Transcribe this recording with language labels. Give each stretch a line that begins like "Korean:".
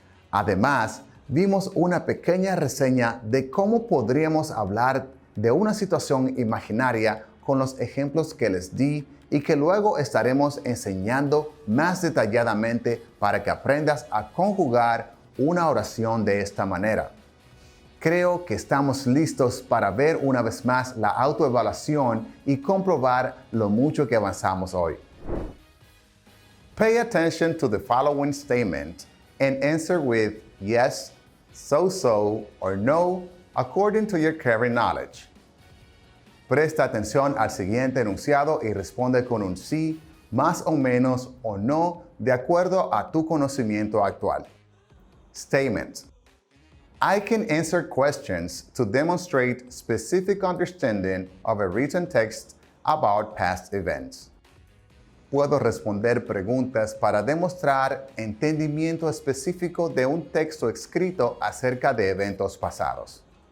Spanish: Además, vimos una pequeña reseña de cómo podríamos hablar de una situación imaginaria con los ejemplos que les di y que luego estaremos enseñando más detalladamente para que aprendas a conjugar una oración de esta manera. Creo que estamos listos para ver una vez más la autoevaluación y comprobar lo mucho que avanzamos hoy.
English: Pay attention to the following statement and answer with yes, so, or no, according to your current knowledge.
Spanish: Presta atención al siguiente enunciado y responde con un sí, más o menos o no, de acuerdo a tu conocimiento actual.
English: Statement. I can answer questions to demonstrate specific understanding of a written text about past events.
Spanish: Puedo responder preguntas para demostrar entendimiento específico de un texto escrito acerca de eventos pasados.